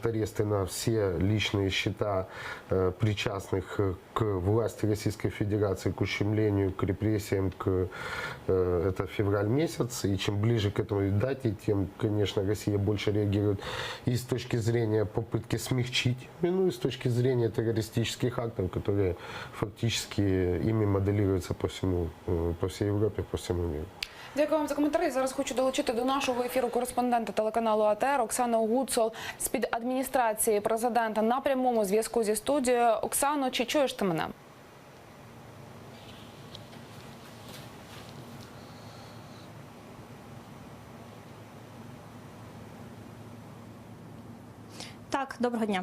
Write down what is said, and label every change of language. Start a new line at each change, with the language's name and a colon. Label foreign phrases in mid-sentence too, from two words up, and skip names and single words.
Russian: аресты на все личные счета причастных к власти Российской Федерации, к ущемлению, к репрессиям, это февраль месяц, и чем ближе к этому дате, тем, конечно, Россия больше реагирует и с точки зрения попытки смягчить вину, и с точки зрения террористических актов, которые фактически ими моделируются по всей Европе, по всему миру.
Ukrainian: Дякую вам за коментарі. Зараз хочу долучити до нашого ефіру кореспондента телеканалу АТР Оксану Гуцул з-під адміністрації президента на прямому зв'язку зі студією. Оксано, чи чуєш ти мене? Так, доброго дня.